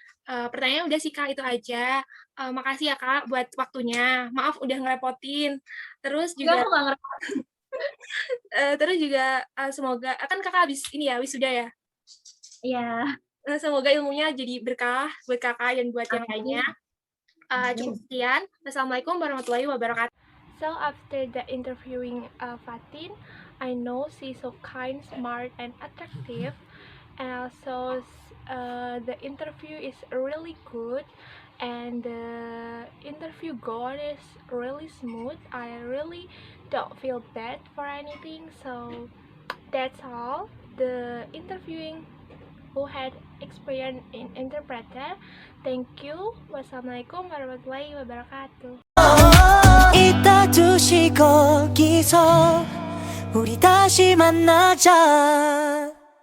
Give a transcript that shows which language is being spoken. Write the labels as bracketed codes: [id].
[id] Pertanyaannya udah sih Kak, itu aja. Makasih ya Kak buat waktunya. Maaf udah ngerepotin. Terus juga terus juga semoga kan Kakak habis ini ya wisuda ya. Iya. Semoga ilmunya jadi berkah buat Kakak dan buat yang lainnya. Cukup sekian. Wassalamualaikum warahmatullahi wabarakatuh. [en] So after the interviewing Fatin, I know she's so kind, smart, and attractive, and also the interview is really good, and the interview goal is really smooth. I really don't feel bad for anything. So that's all. The interviewing who had experience in interpreter. Thank you. Wassalamualaikum warahmatullahi wabarakatuh. [ko] 이따 2시 거기서 우리 다시 만나자.